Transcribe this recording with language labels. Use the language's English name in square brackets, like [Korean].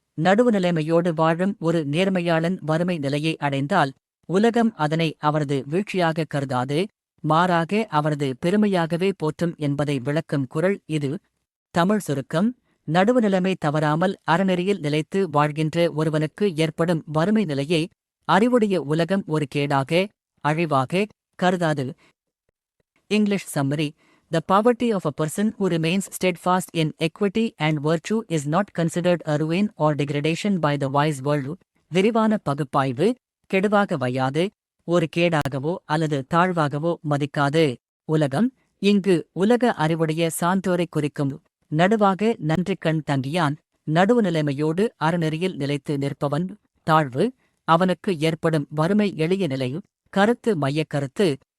[Tamil] நடுவுநிலைமையோடு வாழும் ஒரு நேர்மையாளன் வறுமை நிலையை அடைந்தால் உலகம் அதனை அவரது வீழ்ச்சியாக கருதாது, மாறாக அவரது பெருமையாகவே போற்றும் என்பதை விளக்கும் குறள் இது. தமிழ் சுருக்கம். நடுவுநிலைமை தவறாமல் அறநெறியில் நிலைத்து வாழ்கின்ற ஒருவனுக்கு ஏற்படும் வறுமை நிலையை அறிவுடைய உலகம் ஒரு கேடாக, அழிவாக கருதாது. [English] English summary. The poverty of a person who remains steadfast in equity and virtue is not considered a ruin or degradation by the wise world. [Tamil] விரிவான பகுப்பாய்வு. கெடுவாக வையாது, ஒரு கேடாகவோ அல்லது தாழ்வாகவோ மதிக்காது. உலகம். இங்கு உலக அறிவுடைய சான்றோரைக் குறிக்கும். நடுவாக நன்றிக்கண் தங்கியான். நடுவுநிலைமையோடு அறநெறியில் நிலைத்து நிற்பவன். தாழ்வு. அவனுக்கு ஏற்படும் வறுமை எளிய நிலை. கருத்து மையக் கருத்து.